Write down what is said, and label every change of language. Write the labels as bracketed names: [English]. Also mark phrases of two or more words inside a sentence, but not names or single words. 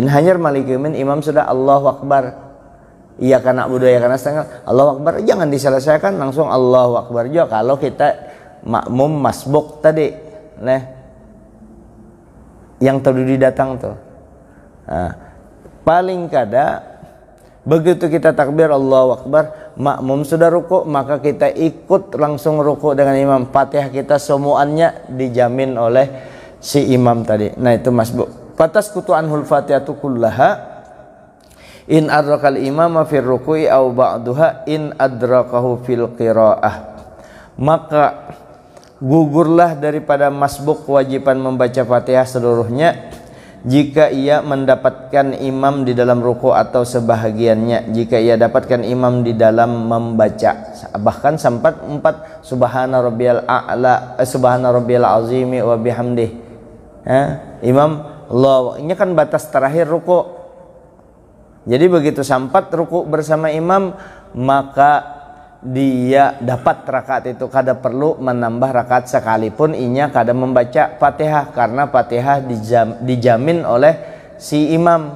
[Indonesian] Hanya [Arabic] مالك يوم الدين [Indonesian] imam sudah [Arabic] Allahu Akbar. [Indonesian] Iya karena budaya karena setengah [Arabic] Allahu Akbar, [Indonesian] jangan diselesaikan langsung [Arabic] Allahu Akbar [Indonesian] juga kalau kita makmum masbuk tadi. Nah, yang terdiri datang tuh. [Banjar] Nah, paling kada begitu kita takbir [Arabic] Allahu Akbar, [Indonesian] makmum sudah ruku, maka kita ikut langsung ruku dengan imam. Fatihah kita semuanya dijamin oleh si imam tadi. Nah, itu masbuk. [Arabic] فتسقط عنه الفاتحة كلها إن أدرك الإمام في الركوع أو بعضها إن أدركه في القراءة. [Indonesian] Maka gugurlah daripada masbuk kewajiban membaca Fatihah seluruhnya jika ia mendapatkan imam di dalam ruku atau sebahagiannya, jika ia dapatkan imam di dalam membaca, bahkan sampai 4 [Arabic] سبحان ربي الأعلى, سبحان ربي العظيم وبحمده. [Indonesian] Imam Allah, ini kan batas terakhir ruku. [Banjar] Jadi begitu sampai ruku bersama imam, maka dia dapat rakaat itu, kada perlu menambah rakaat sekalipun inya kada membaca Fatihah, karena Fatihah dijamin oleh si imam.